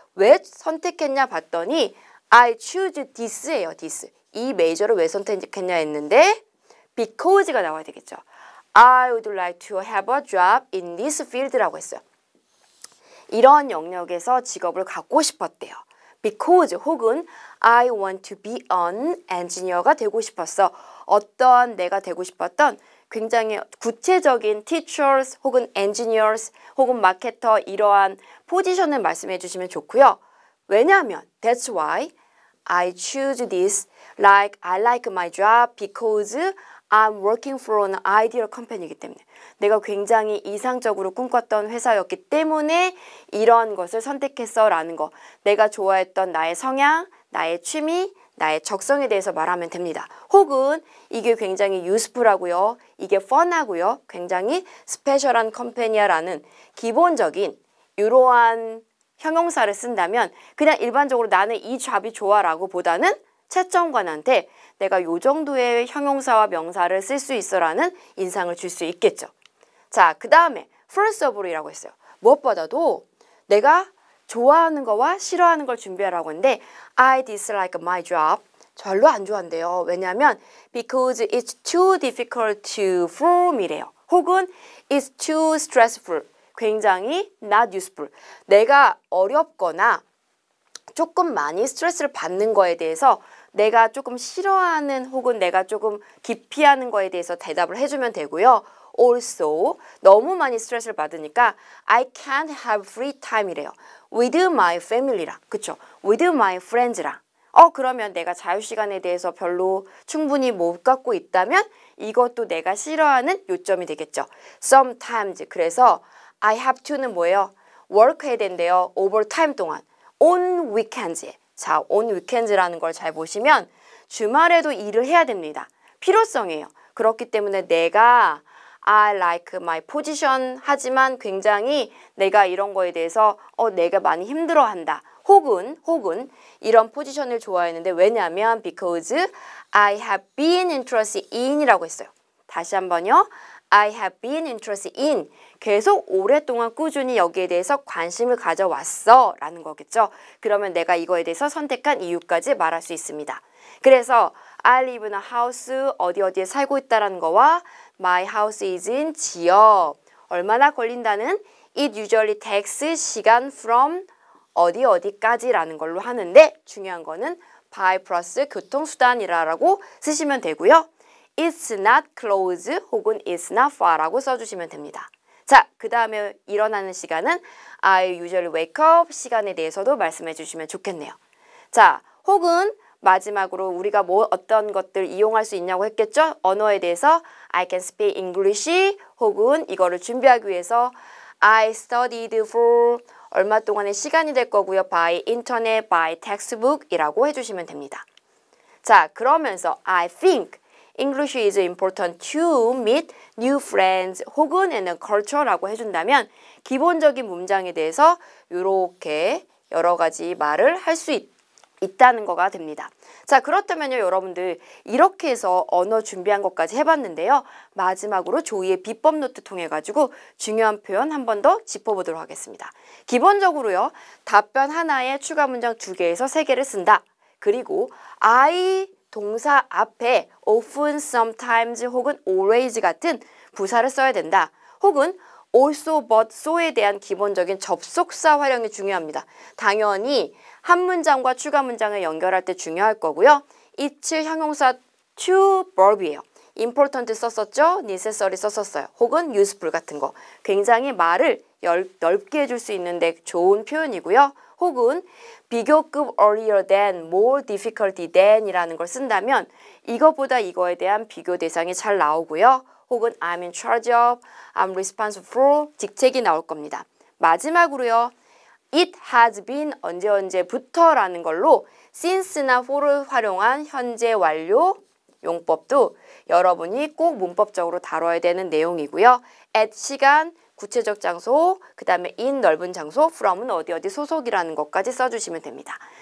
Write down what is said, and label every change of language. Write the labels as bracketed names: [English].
[Korean] 왜 선택했냐 봤더니 [English] I choose this [Korean] 예요. [English] this. [Korean] 이 메이저를 왜 선택했냐 했는데 because가 나와야 되겠죠. [English] I would like to have a job in this field라고 했어요. [Korean] 이런 영역에서 직업을 갖고 싶었대요. [English] Because [Korean] 혹은 [English] I want to be an engineer가 [Korean] 되고 싶었어. 어떠한 내가 되고 싶었던 굉장히 구체적인 teachers 혹은 engineers 혹은 마케터 이러한 포지션을 말씀해 주시면 좋고요. 왜냐하면 [English] that's why I choose this like I like my job because I'm working for an ideal company [Korean] 이기 때문에 내가 굉장히 이상적으로 꿈꿨던 회사였기 때문에 이런 것을 선택했어 라는 거 내가 좋아했던 나의 성향, 나의 취미, 나의 적성에 대해서 말하면 됩니다. 혹은 이게 굉장히 useful하고요. 이게 fun하고요. 굉장히 스페셜한 컴퍼니야라는 기본적인 이러한 형용사를 쓴다면 그냥 일반적으로 나는 이 잡이 좋아라고 보다는 채점관한테 내가 요 정도의 형용사와 명사를 쓸 수 있어라는 인상을 줄 수 있겠죠. 자, 그 다음에 [English] first of all [Korean] 이라고 했어요. 무엇보다도 내가 좋아하는 거와 싫어하는 걸 준비하라고 했는데 [English] I dislike my job. [Korean] 별로 안 좋아한대요. 왜냐하면 [English] because it's too difficult for me래요. 혹은 it's too stressful. 굉장히 not useful. [Korean] 내가 어렵거나 조금 많이 스트레스를 받는 거에 대해서 내가 조금 싫어하는 혹은 내가 조금 기피하는 거에 대해서 대답을 해주면 되고요. [English] Also, [Korean] 너무 많이 스트레스를 받으니까 [English] I can't have free time이래요. With my family랑, [Korean] 그쵸? [English] With my friends랑. [Korean] 그러면 내가 자유시간에 대해서 별로 충분히 못 갖고 있다면 이것도 내가 싫어하는 요점이 되겠죠. [English] Sometimes, [Korean] 그래서 [English] I have to는 [Korean] 뭐예요? work 해야 된대요. overtime 동안. [English] on weekends에. [Korean] 자, on weekends라는 걸 잘 보시면 주말에도 일을 해야 됩니다. 필요성이에요. 그렇기 때문에 내가 I like my position 하지만 굉장히 내가 이런 거에 대해서 내가 많이 힘들어한다. 혹은 이런 포지션을 좋아했는데 왜냐하면 [English] because I have been interested in [Korean] 이라고 했어요. 다시 한번요. [English] I have been interested in. [Korean] 계속 오랫동안 꾸준히 여기에 대해서 관심을 가져왔어 라는 거겠죠. 그러면 내가 이거에 대해서 선택한 이유까지 말할 수 있습니다. 그래서 [English] I live in a house [Korean] 어디에 살고 있다라는 거와 [English] my house is in [Korean] 지역 얼마나 걸린다는 [English] it usually takes [Korean] 시간 from 어디까지라는 걸로 하는데 중요한 거는 by 플러스 교통수단이라고 쓰시면 되고요. [English] It's not close 혹은 it's not far라고 [Korean] 써주시면 됩니다. 자, 그 다음에 일어나는 시간은 [English] I usually wake up [Korean] 시간에 대해서도 말씀해 주시면 좋겠네요. 자, 혹은 마지막으로 우리가 어떤 것들 이용할 수 있냐고 했겠죠? 언어에 대해서 [English] I can speak English [Korean] 혹은 이거를 준비하기 위해서 [English] I studied for [Korean] 얼마 동안의 시간이 될 거고요. [English] by internet, by textbook [Korean] 이라고 해주시면 됩니다. 자, 그러면서 [English] I think English is important to meet new friends [Korean] 혹은 [English] in a culture [Korean] 라고 해준다면 기본적인 문장에 대해서 이렇게 여러 가지 말을 할 수 있다는 거가 됩니다. 자, 그렇다면요 여러분들 이렇게 해서 언어 준비한 것까지 해봤는데요. 마지막으로 조이의 비법 노트 통해 가지고 중요한 표현 한 번 더 짚어보도록 하겠습니다. 기본적으로요 답변 하나에 추가 문장 2개에서 3개를 쓴다. 그리고 I 동사 앞에 often, sometimes 혹은 always 같은 부사를 써야 된다. 혹은 also, but, so에 대한 기본적인 접속사 활용이 중요합니다. 당연히 한 문장과 추가 문장을 연결할 때 중요할 거고요. [English] it's 형용사 to verb이에요. [Korean] important 썼었죠? necessary 썼었어요. 혹은 useful 같은 거. 굉장히 말을 넓게 해줄 수 있는데 좋은 표현이고요. 혹은 비교급 [English] earlier than, more difficulty than [Korean] 이라는 걸 쓴다면 이거보다 이거에 대한 비교 대상이 잘 나오고요. [English] 혹은 I'm in charge of, I'm responsible for [Korean] 직책이 나올 겁니다. 마지막으로요. [English] It has been [Korean] 언제부터라는 걸로 since나 for를 활용한 현재 완료 용법도 여러분이 꼭 문법적으로 다뤄야 되는 내용이고요. at 시간, 구체적 장소, 그 다음에 in 넓은 장소, from은 어디 소속이라는 것까지 써주시면 됩니다.